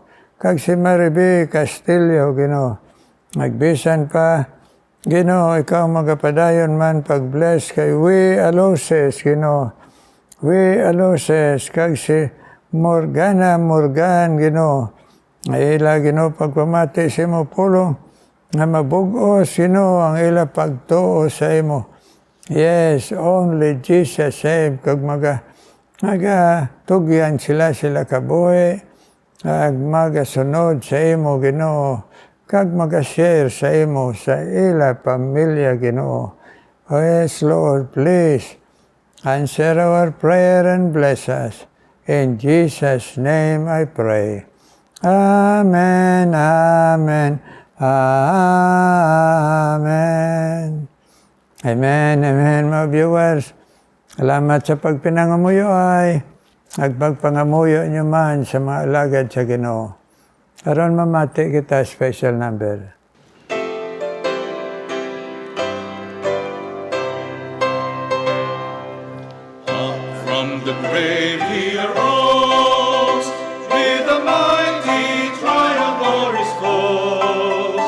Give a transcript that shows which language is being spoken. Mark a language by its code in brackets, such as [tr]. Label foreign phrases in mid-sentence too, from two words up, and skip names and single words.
[hil] Kag si Mariby Castillo, Ginoo. Magbisan pa, Ginoo, ikaw magapadayon man pag-bless kay We Aloses, Ginoo. We Aloses, kag si Morgan, Ginoo. Ila, Ginoo, pagpamati sa imo pulong, na mabugos, Ginoo, ang ila pagtuo sa imo. [en] Yes, only Jesus save, [hil] kag magatugyan sila kabuhi, kag magasunod sa imo, Ginoo, kag mag-share sa imo, sa ila pamilya, Ginoo. [en] Oh yes, Lord, please, answer our prayer and bless us. In Jesus' name I pray. Amen, amen, amen. [hil] Amen, mga viewers. Salamat sa pagpinangamuyo ay nagpagpangamuyo nyo man sa mga alagad sa Ginoo. Karon mamati kita special number. [en] From the grave he arose, with a mighty triumph o'er his foes.